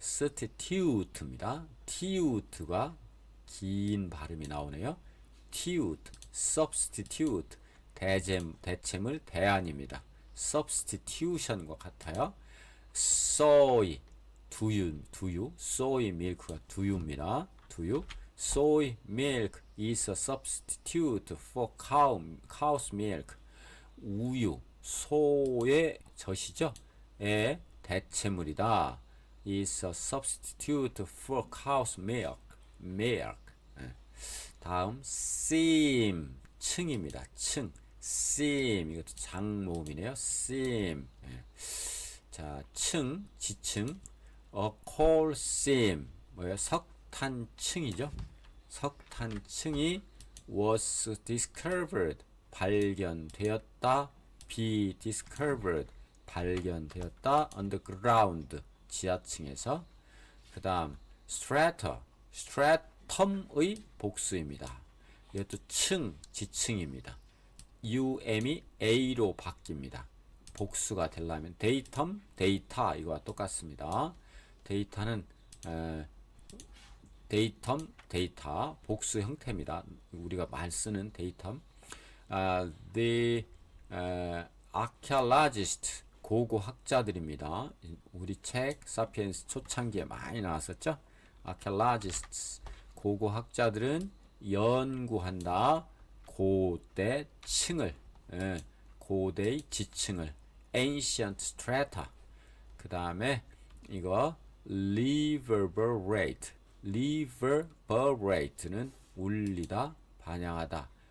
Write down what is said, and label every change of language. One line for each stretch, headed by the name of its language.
Korean: substitute입니다. tute가 긴 발음이 나오네요. tute, substitute, 대체물, 대안입니다. substitution과 같아요. soy, 두유, soy milk가 두유입니다. 두유.
English: soy milk is a substitute for cow's milk.
Korean: 우유, 소의 젖이죠. 의 대체물이다.
English: is a substitute for cow's milk.
Korean: 다음 seam, 층입니다. 층. seam 이것도 장모음이네요. seam. 예. 자, 지층. coal seam 뭐예요? 석탄층이죠. 석탄층이
English: was discovered
Korean: 발견되었다. be discovered 발견되었다. underground 지하층에서. 그 다음 stratum의 복수입니다. 이것도 지층입니다. um이 a로 바뀝니다. 복수가 되려면 데이터 이거와 똑같습니다. 데이터는 데이터 복수 형태입니다. 우리가 많이 쓰는 데이터. The archaeologist 고고학자들입니다. 우리 책 사피엔스 초창기에 많이 나왔었죠. archaeologists 고고학자들은 연구한다. 고대 층을, 고대의 지층을, ancient strata. 그 다음에 이거 reverberate는 울리다, 반향하다.